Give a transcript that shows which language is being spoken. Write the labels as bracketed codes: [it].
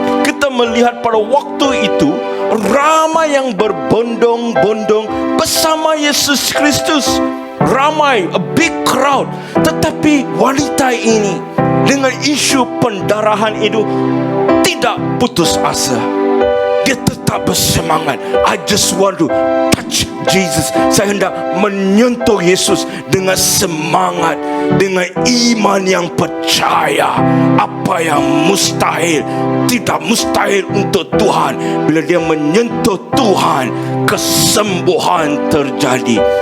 [ms] Kita melihat pada waktu itu ramai yang berbondong-bondong bersama Yesus Kristus. [en] Ramai, a big crowd. [ms] Tetapi wanita ini dengan isu pendarahan itu tidak putus asa. Dia tetap bersemangat. [en] I just want to touch Jesus. [ms] Saya hendak menyentuh Yesus dengan semangat, dengan iman yang percaya. Apa yang mustahil, tidak mustahil untuk Tuhan. Bila dia menyentuh Tuhan, kesembuhan terjadi.